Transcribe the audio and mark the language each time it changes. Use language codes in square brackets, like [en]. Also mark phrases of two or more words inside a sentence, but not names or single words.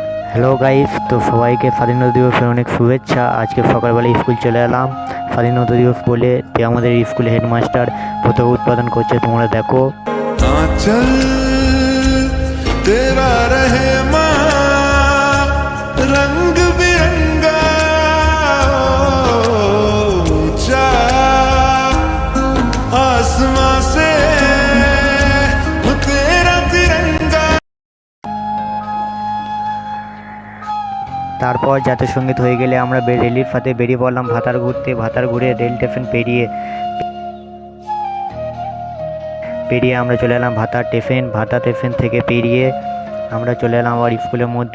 [en] hello guys, [bn] তো সবাইকে স্বাধীনতা দিবসের অনেক শুভেচ্ছা। আজকে সকালবেলা স্কুল চলে এলাম স্বাধীনতা দিবস বলে। আমাদের স্কুলে হেডমাস্টার পতাকা উৎপাদন করছে, তোমরা দেখো। [hi] आंचल तेरा रहे रंग बिरंगा ऊंचा आसमां से तेरा तिरंगा। [bn] তারপর জাতীয় সঙ্গীত হয়ে গেলে আমরা রেলির সাথে বেরিয়ে পড়লাম ভাতার ঘুরতে। ভাতার ঘুরে [en] rail station [bn] পেরিয়ে আমরা চলে এলাম ভাতার স্টেশন। ভাতা স্টেশন থেকে পেরিয়ে আমরা চলে এলাম আবার স্কুলের মধ্যে।